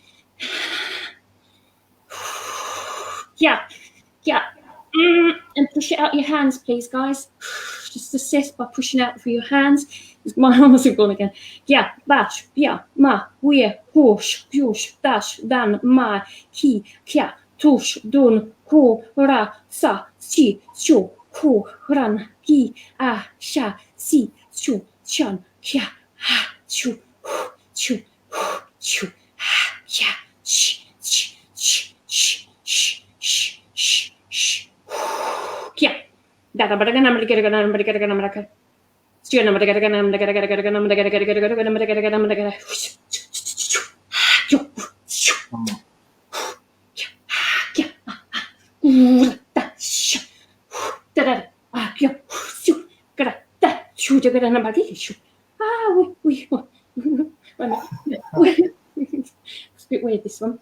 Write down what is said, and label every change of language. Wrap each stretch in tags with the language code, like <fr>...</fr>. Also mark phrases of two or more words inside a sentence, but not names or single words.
<en>Yeah. And push it out your hands, please, guys. Just assist by pushing out through your hands. My arms have gone again. Yeah, bash, yeah, ma, we, push, push, dash, dan, ma, ki, kya, tush, dun, ko, ra, sa, si, chu, ko, ran, ki, a, sha, si, chu, chan, kya, ha, chu, chu, chu, ha, kya, sh, sh, sh, sh, sh, sh, sh, sh. Yeah. Dada bada gana bada gana gana bada gana gana bada. Stu na bada gana gana bada gana gana gana gana bada gana gana gana gana bada gana gana bada gana. It's a bit weird, this one.</en>